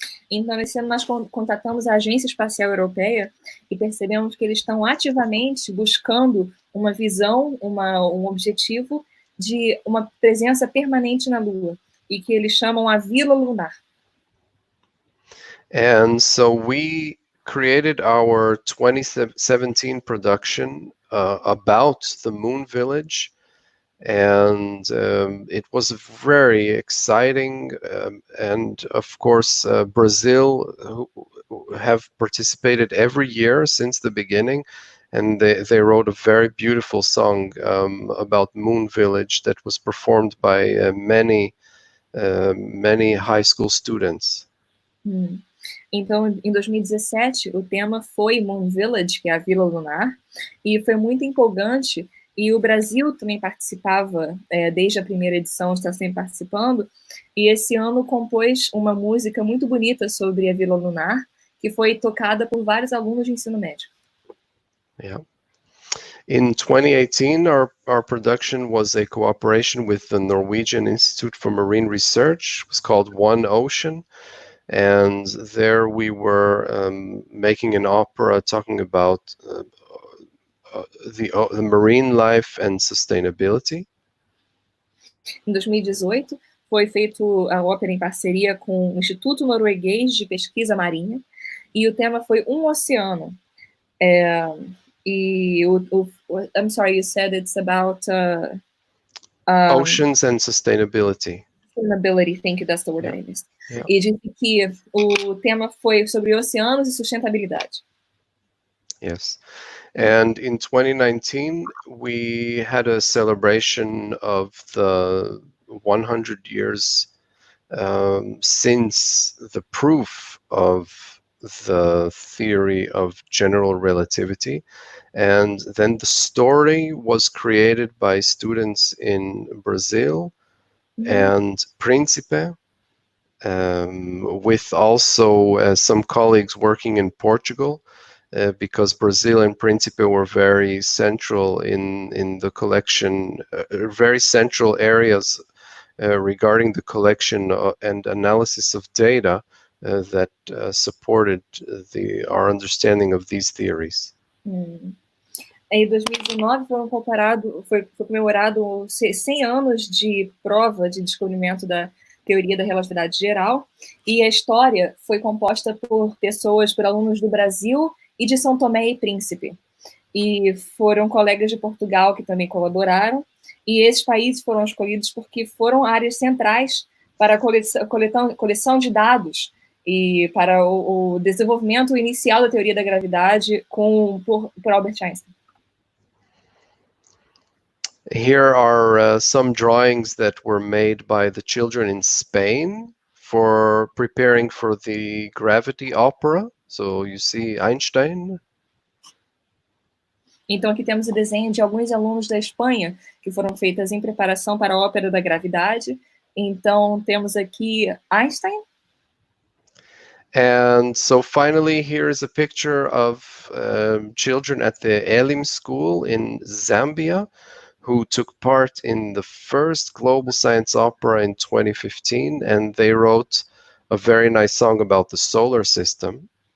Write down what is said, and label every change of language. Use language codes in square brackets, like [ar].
[pt] Então, esse ano nós contatamos a Agência Espacial Europeia e percebemos que eles estão ativamente buscando uma visão, um objetivo de uma presença permanente na Lua, e que eles chamam a Vila Lunar. [en] And so we created our 2017 production about the Moon Village, and it was very exciting, and of course Brazil who have participated every year since the beginning, and they wrote a very beautiful song about Moon Village that was performed by many high school students. [pt] Então, em 2017, o tema foi Moon Village, que é a Vila Lunar, e foi muito empolgante. E o Brasil também participava, desde a primeira edição, está sempre participando, e esse ano compôs uma música muito bonita sobre a Vila Lunar, que foi tocada por vários alunos de ensino médio. [en] Yeah. In 2018, our production was a cooperation with the Norwegian Institute for Marine Research. It was called One Ocean, and there we were making an opera talking about the marine life and sustainability. [pt] Em 2018, foi feito a ópera em parceria com o Instituto Norueguês de Pesquisa Marinha, e o tema foi oceano. [en] I'm sorry, you said it's about oceans and sustainability. Sustainability, thank you, that's the word I missed. Yeah. [pt] E disse que o tema foi sobre oceanos e sustentabilidade. [en] Yes. And in 2019, we had a celebration of the 100 years since the proof of the theory of general relativity. And then the story was created by students in Brazil and Príncipe, with also some colleagues working in Portugal. Because Brazil and Príncipe were very central in the collection, very central areas regarding the collection and analysis of data that supported our understanding of these theories. [pt] Em 2019 foi comemorado 100 anos de prova de descobrimento da teoria da relatividade geral, e a história foi composta por alunos do Brasil e de São Tomé e Príncipe. E foram colegas de Portugal que também colaboraram, e esses países foram escolhidos porque foram áreas centrais para a coleção de dados e para o desenvolvimento inicial da teoria da gravidade por Albert Einstein. [en] Here are some drawings that were made by the children in Spain for preparing for the Gravity Opera. So you see Einstein. [pt] Então aqui temos o desenho de alguns alunos da Espanha que foram feitas em preparação para a Ópera da Gravidade. Então temos aqui Einstein. [en] And so finally, here is a picture of children at the Elim School in Zambia who took part in the first Global Science Opera in 2015, and they wrote a very nice song about the solar system.